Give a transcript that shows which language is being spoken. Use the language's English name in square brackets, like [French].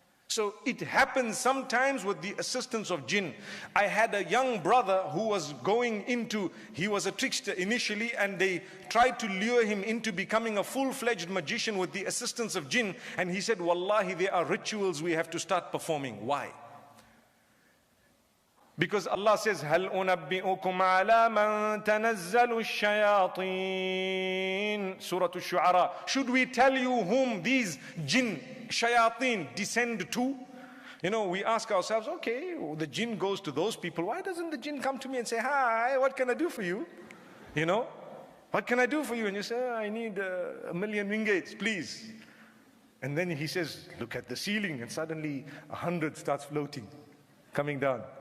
[English] So it happens sometimes with the assistance of jinn. I had a young brother who was he was a trickster initially, and they tried to lure him into becoming a full-fledged magician with the assistance of jinn. And he said, Wallahi, there are rituals we have to start performing. Why? Because Allah says, [Arabic] هَلْ أُنَبِّئُكُمْ عَلَى مَنْ تَنَزَّلُ الشَّيَاطِينَ Surah Al-Shu'ara. [English] Should we tell you whom these jinn, shayateen, descend to? You know, we ask ourselves, okay, the jinn goes to those people. Why doesn't the jinn come to me and say, hi, what can I do for you? You know, what can I do for you? And you say, I need 1,000,000 ringgits, please. And then he says, look at the ceiling, and suddenly 100 starts floating, coming down.